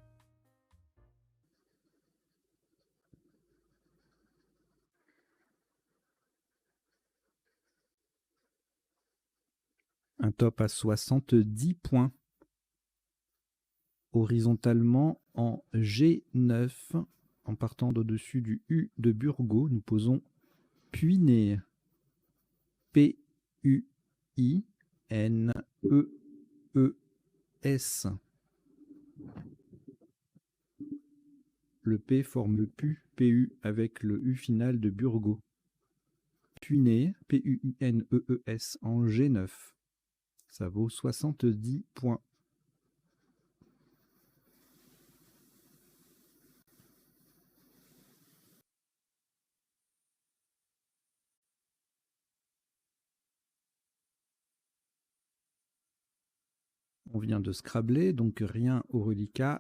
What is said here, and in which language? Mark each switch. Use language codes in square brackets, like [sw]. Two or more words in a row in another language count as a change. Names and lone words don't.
[fr] Un top à 70 points. Horizontalement en G9, en partant d'au-dessus du U de Burgos, nous posons Puiné. P-U-I-N-E-E-S. Le P forme le PU avec le U final de Burgos. Puiné, P-U-I-N-E-E-S en G9. Ça vaut 70 points. On vient de Scrabler, donc rien au reliquat.